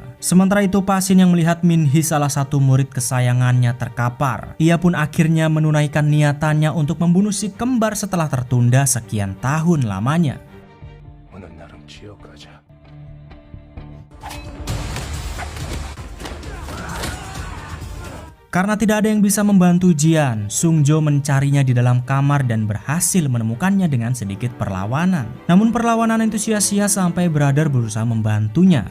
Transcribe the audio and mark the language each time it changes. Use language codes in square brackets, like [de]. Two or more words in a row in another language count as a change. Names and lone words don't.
[id] Sementara itu Pa Shin yang melihat Min Hee salah satu murid kesayangannya terkapar. Ia pun akhirnya menunaikan niatannya untuk membunuh si kembar setelah tertunda sekian tahun lamanya. [ko] 오늘 나랑 지역 가자. [id] Karena tidak ada yang bisa membantu Jian, Sung Jo mencarinya di dalam kamar dan berhasil menemukannya dengan sedikit perlawanan. Namun perlawanan itu sia-sia sampai Brother berusaha membantunya.